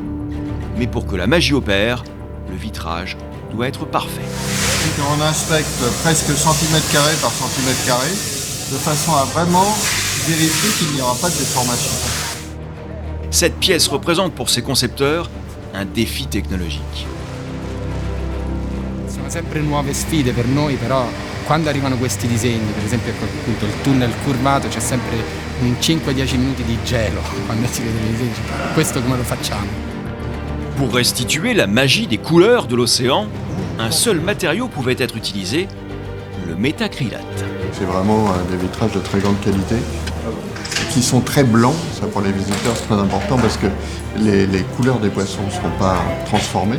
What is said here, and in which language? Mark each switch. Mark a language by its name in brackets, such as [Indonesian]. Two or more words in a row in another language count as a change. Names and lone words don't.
[French] Mais pour que la magie opère, le vitrage doit être parfait. On inspecte presque centimètre carré par centimètre carré, de façon à vraiment vérifier qu'il n'y aura pas de déformation. Cette pièce représente pour ses concepteurs un défi technologique. [Italian] Sono sempre nuove sfide per noi, però quando arrivano questi disegni, per esempio appunto il tunnel curvato, c'è sempre un 5-10 minuti di gelo quando si vede i disegni. Questo come lo facciamo? [French] Pour restituer la magie des couleurs de l'océan, un seul matériau pouvait être utilisé, le métacrylate. C'est vraiment des vitrages de très grande qualité, qui sont très blancs. Ça pour les visiteurs c'est très important parce que les couleurs des poissons ne seront pas transformées.